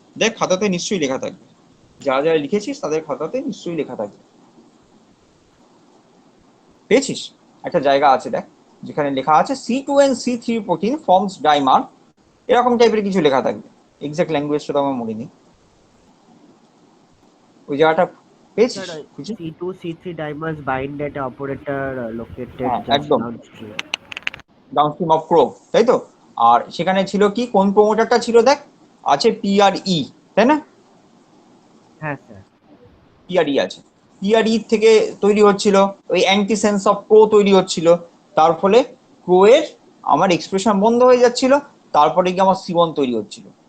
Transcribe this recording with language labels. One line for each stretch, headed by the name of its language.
Bangla: দেখ খাতাতে নিশ্চয়ই লেখা থাকবে, যারা যারা লিখেছিস তাদের খাতাতে নিশ্চয়ই লেখা থাকবে। পেয়েছিস? একটা জায়গা আছে দেখ, যেখানে লেখা আছে C2 and C3 protein forms dimer, এরকম টাইপের কিছু লেখা থাকবে। এক্সাক্ট ল্যাঙ্গুয়েজটা তো আমার মনে নেই। ওই জায়গাটা পেয়েছিস?
English: C2C3 dimers bind at a operator located
Bangla: হ্যাঁ
English: just
Bangla: একদম,
English: downstream.
Bangla: ডাউনস্ট্রিম অফ ক্রোভ, তাই তো। আর সেখানে ছিল কি, কোন প্রোমোটারটা ছিল দেখ, আছে PRE, তাই না? হ্যাঁ স্যার। PRE আছে, PRE থেকে তৈরি হচ্ছিল ওই অ্যান্টিসেন্স অফ প্রো তৈরি হচ্ছিল, তার ফলে প্রো এর আমার এক্সপ্রেশন বন্ধ হয়ে যাচ্ছিল, তারপরে কি আমার C1 তৈরি হচ্ছিল।